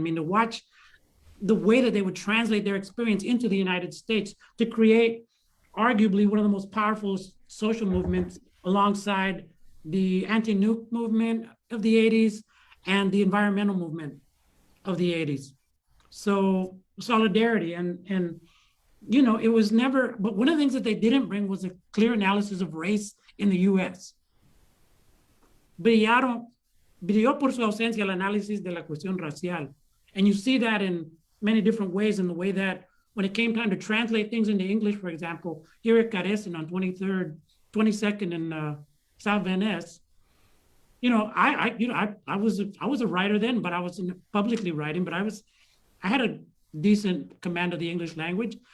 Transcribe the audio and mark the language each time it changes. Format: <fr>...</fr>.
<en>I mean, to watch the way that they would translate their experience into the United States to create arguably one of the most powerful social movements alongside the anti-nuke movement of the 80s and the environmental movement of the 80s. So solidarity and you know, it was never, but one of the things that they didn't bring was a clear analysis of race in the US.</en> <es>Brilló por su ausencia el análisis de la cuestión racial.</es> <en>And you see that in many different ways, in the way that when it came time to translate things into English, for example, here at Carecen on 22nd in South Van Ness, you know, I was a writer then, but I wasn't publicly writing, but I had a decent command of the English language.</en>